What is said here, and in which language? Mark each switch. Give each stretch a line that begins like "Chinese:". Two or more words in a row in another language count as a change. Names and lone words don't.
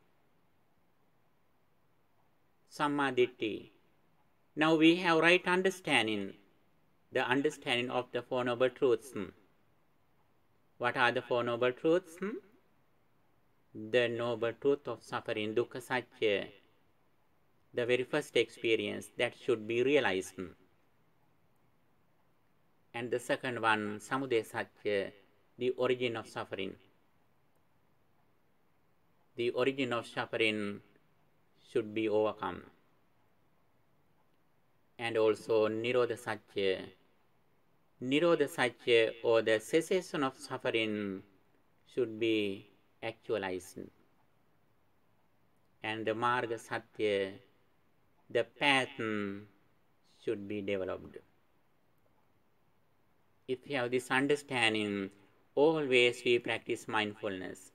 English: Sammaditthi. Now we have right understanding, the understanding of the Four Noble Truths. What are the Four Noble Truths? The noble truth of suffering,
Sanskrit: dukkha satya,
English: the very first experience that should be realized. And the second one,
Sanskrit: samudaya satya,
English: the origin of suffering. The origin of suffering should be overcome. And also
Sanskrit: nirodha satya. Nirodha satya,
English: or the cessation of suffering, should be actualized. And the
Sanskrit: marga satya,
English: the path, should be developed. If we have this understanding, always we practice mindfulness.